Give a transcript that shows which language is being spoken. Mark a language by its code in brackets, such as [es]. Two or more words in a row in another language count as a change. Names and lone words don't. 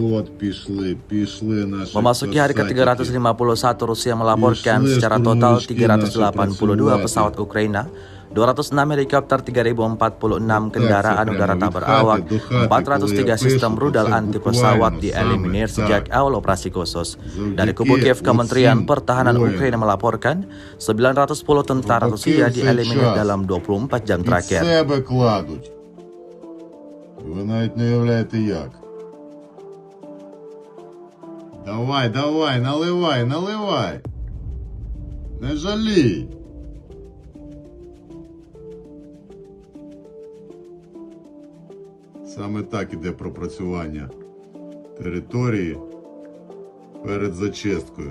[id] Memasuki hari ke-351, Rusia melaporkan secara total 382 pesawat Ukraina, 206 helikopter, 3046 kendaraan udara tak berawak, 403 sistem rudal anti pesawat dieliminir sejak awal operasi khusus. Dari kubu Kiev, Kementerian Pertahanan Ukraina melaporkan 910 tentara Rusia dieliminir dalam 24 jam terakhir. [uk] Ви навіть не уявляєте як. Давай, наливай. Не жалій. Саме так іде пропрацювання території перед зачисткою.